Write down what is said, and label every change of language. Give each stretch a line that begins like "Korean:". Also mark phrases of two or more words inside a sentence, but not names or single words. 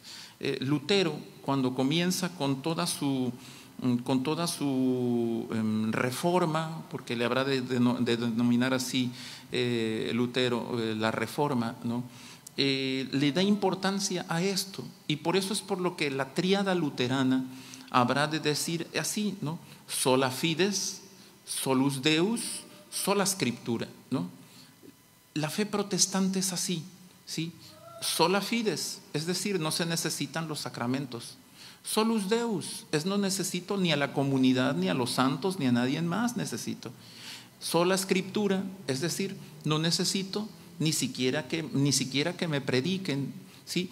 Spanish: Lutero, cuando comienza con toda su reforma, porque le habrá de denominar así Lutero la reforma, ¿no? Le da importancia a esto, y por eso es por lo que la tríada luterana habrá de decir así, ¿no?
Latin: Sola fides, solus Deus, sola scriptura,
Spanish: ¿no? La fe protestante es así, ¿sí?
Latin: Sola fides,
Spanish: es decir, no se necesitan los sacramentos.
Latin: Solus Deus,
Spanish: no necesito ni a la comunidad, ni a los santos, ni a nadie más necesito.
Latin: Sola scriptura,
Spanish: es decir, no necesito ni siquiera que me prediquen, ¿sí?